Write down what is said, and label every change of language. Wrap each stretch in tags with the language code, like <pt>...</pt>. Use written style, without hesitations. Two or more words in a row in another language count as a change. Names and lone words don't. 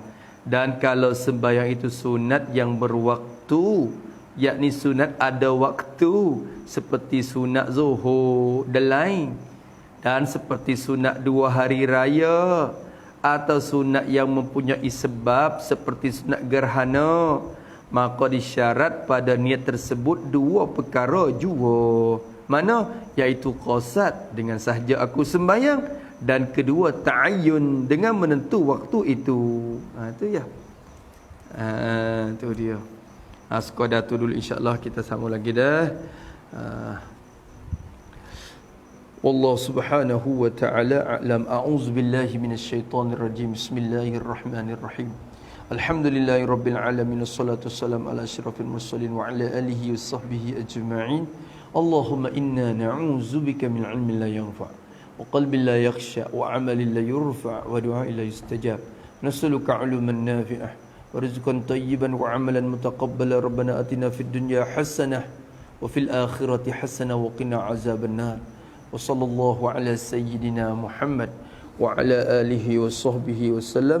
<ms>Dan kalau sembahyang itu sunat yang berwaktu, yakni sunat ada waktu, seperti sunat zuhur dan lain, dan seperti sunat 2 hari raya, atau sunat yang mempunyai sebab seperti sunat gerhana, maka disyarat pada niat tersebut 2 perkara jua. Mana? Iaitu qasad dengan sahaja aku sembahyang, dan kedua ta'ayyun dengan menentu waktu itu. Itu ya. Itu dia. Sekadar tu dulu, insya-Allah kita sambung lagi dah.</ms> <ar>والله سبحانه وتعالى أعلم. أعوذ بالله من الشيطان الرجيم. بسم الله الرحمن الرحيم. الحمد لله رب العالمين. والصلاة والسلام على أشرف المرسلين وعلى آله وصحبه أجمعين. اللهم إنا نعوذ بك من علم لا ينفع وقلب لا يخشع وعمل لا يرفع ودعاء لا يستجاب. نسألك علما نافعا ورزقا طيبا وعملا متقبلا. ربنا آتنا في الدنيا حسنة وفي الآخرة حسنة وقنا عذاب النار. وصلى الله على سيدنا محمد وعلى آله وصحبه وسلم.</ar>